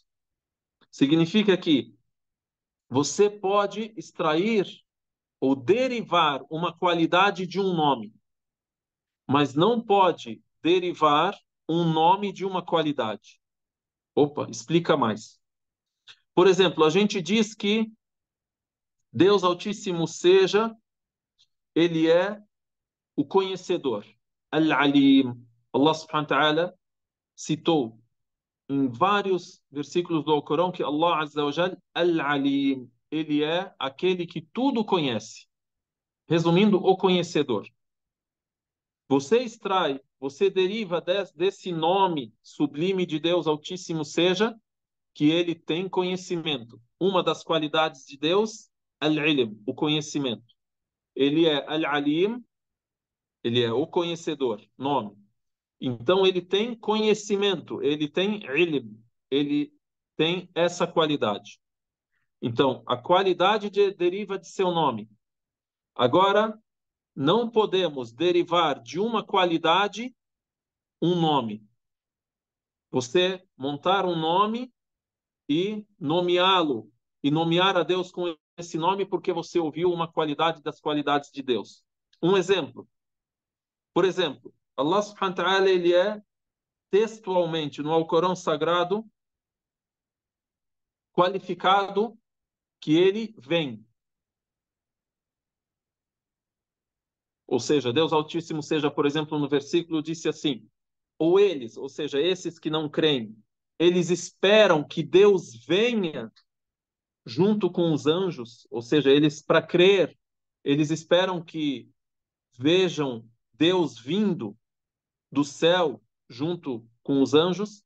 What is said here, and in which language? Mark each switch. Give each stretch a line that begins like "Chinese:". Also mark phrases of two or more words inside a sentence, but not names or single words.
Portuguese: Significa que você pode extrair ou derivar uma qualidade de um nome, mas não pode derivar um nome de uma qualidade. Opa, explica mais. Por exemplo, a gente diz que Deus Altíssimo seja, Ele é o conhecedor. Al-Alim. Allah
Arabic: سبحانه وتعالى
Portuguese: citou em vários versículos do Alcorão que Allah
Arabic: عز وجل,
Portuguese: Al-Alim, Ele é aquele que tudo conhece. Resumindo, o conhecedor. Você extrai, você deriva desse nome sublime de Deus Altíssimo seja, que ele tem conhecimento. Uma das qualidades de Deus, al-ilm, o conhecimento. Ele é al-alim, ele é o conhecedor, nome. Então ele tem conhecimento, ele tem ilm, ele tem essa qualidade. Então, a qualidade deriva de seu nome. Agora, não podemos derivar de uma qualidade um nome. Você montar um nome e nomeá-lo, e nomear a Deus com esse nome porque você ouviu uma qualidade das qualidades de Deus. Um exemplo. Por exemplo,
Arabic: الله سبحانه وتعالى,
Portuguese: ele é textualmente no Alcorão Sagrado qualificado que ele vem. Ou seja, Deus Altíssimo seja, por exemplo, no versículo disse assim: ou eles, ou seja, esses que não creem, eles esperam que Deus venha junto com os anjos, ou seja, eles para crer, eles esperam que vejam Deus vindo do céu junto com os anjos.